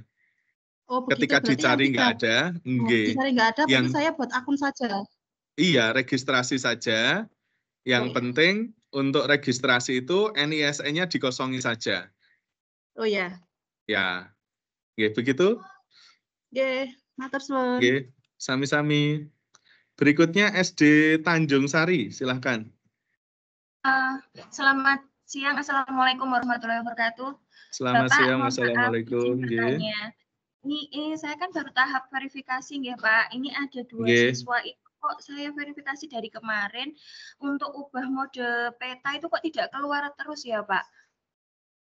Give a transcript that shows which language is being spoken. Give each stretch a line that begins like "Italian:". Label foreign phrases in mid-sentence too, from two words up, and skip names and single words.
Indonesian: Oh, begitu. Ketika Berarti yang dicari nggak ada, dicari nggak ada, berarti saya buat akun saja. Iya, registrasi saja. Yang penting untuk registrasi itu NISN-nya dikosongi saja. Oh ya. Ya, begitu?
Javanese: Nggih, matur suwun. Nggih, sami-sami.
Indonesian: Berikutnya SD Tanjung Sari, silahkan. Selamat siang,
Arabic: السلام عليكم ورحمة الله وبركاته.
Indonesian: Selamat Bapak, siang, mohon maaf, Assalamualaikum. izin bertanya. Ini saya kan baru tahap verifikasi ya Pak. Ini ada 2 siswa itu kok saya verifikasi dari kemarin untuk ubah mode peta itu kok tidak keluar terus ya Pak.